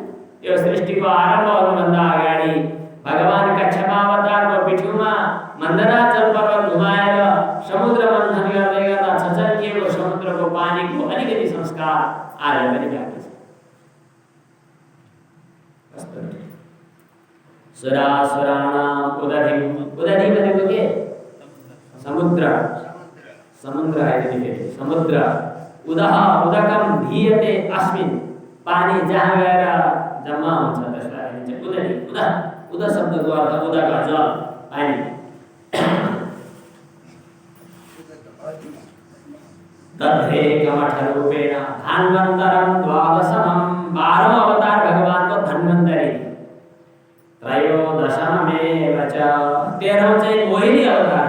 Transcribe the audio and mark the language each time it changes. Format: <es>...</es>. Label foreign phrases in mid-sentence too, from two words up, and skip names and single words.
<ne>यो सृष्टिको आरम्भ हुनुभन्दा अगाडि भगवान कच्छप अवतारको पिठ्युमा मन्दराचल पर्वत घुमाएर समुद्र मन्थन गर्दै गर्दा छचल्किएको समुद्रको पानीको अलिकति संस्कार आज पनि बाँकी छ।</ne> <sa>सुरासुराणाम उदधिम,</sa> <ne>उदधि भनेको के? समुद्र। समुद्र आइदिने समुद्र।</ne> <sa>उदह उदकम धीयते अस्मिन्,</sa> <ne>पानी जहाँ गएर जम्मा हुन्छ त्यसलाई भनिन्छ उदधि। उद शब्दको अर्थ उदक जल पानी।</ne> <sa>दधे कमठ रूपेण धन्वन्तरं द्वादशमं।</sa> <ne>12वां अवतार भगवानको धन्वन्तरी।</ne> <sa>त्रयोदशमेव च</sa> <ne>13वां चाहिँ मोहिनी अवतार</ne>